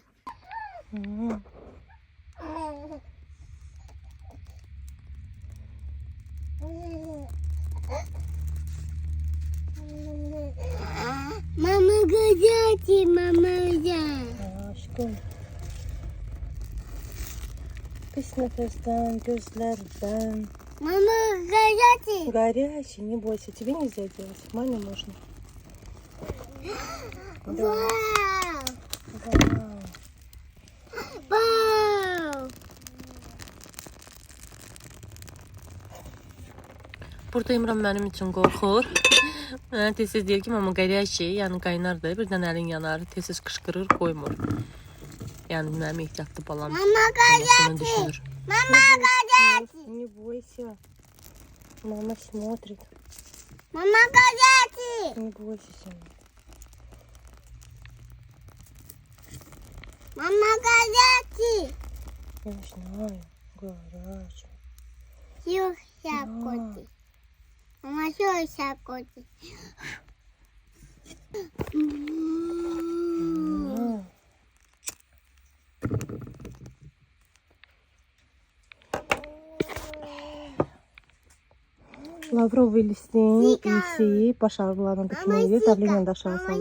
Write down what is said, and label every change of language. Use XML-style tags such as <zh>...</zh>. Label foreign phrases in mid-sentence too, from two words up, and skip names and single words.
<tr>Mama güzel, mama güzel. Aşkım.</tr> <az>Pis nəfəsdən, gözlərdən.</az> <tr>Mama güzel.</tr> <ru>Горячий, не бойся, тебе нельзя делать, маме можно. Wow. Вау. Wow.</ru> <az>Burada İmran mənim üçün qorxur. Mənə tez-tez deyir ki, mama горячий, yəni qaynardır. Birdən əlin yanar, tez-tez qışqırır, qoymur. Yəni mənim ehtiyatlı balam.</az> <tr>Mama güzel. Mama güzel.</tr> <ru>Не бойся. Мама смотрит.</ru> <tr>Mama güzel.</tr> <ru>Не бойся сама.</ru> <tr>Mama güzel.</tr> <ru>Я знаю, горячий.</ru> <tr>Yok şapkotu. Mama yok şapkotu.</tr> <az>Lavrovый листин isi baş ağrılarına da kömək edir, davleniyanı da aşağı salır.</az>